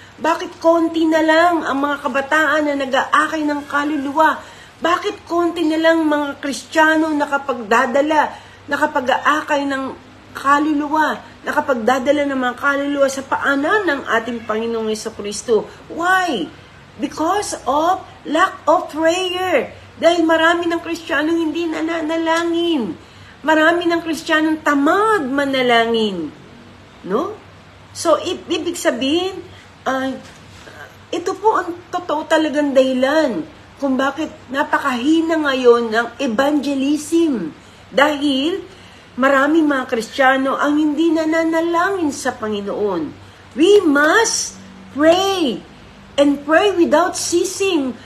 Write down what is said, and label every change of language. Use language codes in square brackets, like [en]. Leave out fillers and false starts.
[tl] Bakit konti na lang ang mga kabataan na nag-aakay ng kaluluwa? Bakit konti na lang mga Kristiyano nakapag-aakay ng kaluluwa, nakapagdadala ng mga kaluluwa sa paanan ng ating Panginoong Jesucristo? [en] Why? Because of lack of prayer. [tl] Dahil marami ng Kristiyano hindi nananalangin. Marami ng Kristiyano tamad manalangin. No? So, ibig sabihin, ito po ang totoo talagang dahilan kung bakit napakahina ngayon ng evangelism. Dahil maraming mga Kristiyano ang hindi nananalangin sa Panginoon. [en] We must pray and pray without ceasing.